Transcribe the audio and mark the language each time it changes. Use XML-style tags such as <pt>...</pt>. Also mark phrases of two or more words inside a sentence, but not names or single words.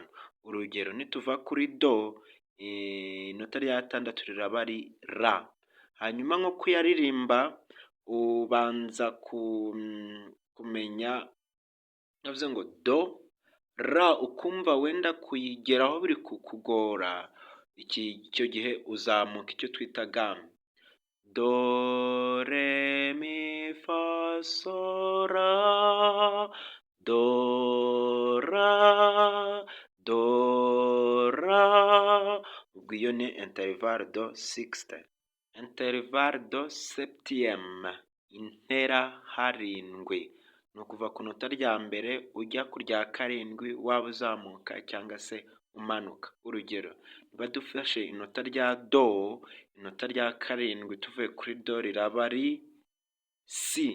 <rw>Urugero, nituva kuri do, inota rya gatandatu riraba ari ra. Hanyuma nko kuyaririmba ubanza kumenya, navuze ngo do, ra, ukumva wenda kuyigeraho biri kukugora, icyo gihe uzamuka icyo twita gamme. Do, re, mi, fa, so, ra, do, ra, do, ra. Ubwo iyo ni</rw> <fr>intervalle de sixte. Intervalle de septième,</fr> <rw>intera harindwi. Ni ukuva ku nota rya mbere ujya ku rya karindwi, waba uzamuka cyangwa se umanuka. Urugero, niba dufashe inota rya do, inota rya karindwi tuvuye kuri do riraba ari si.</rw>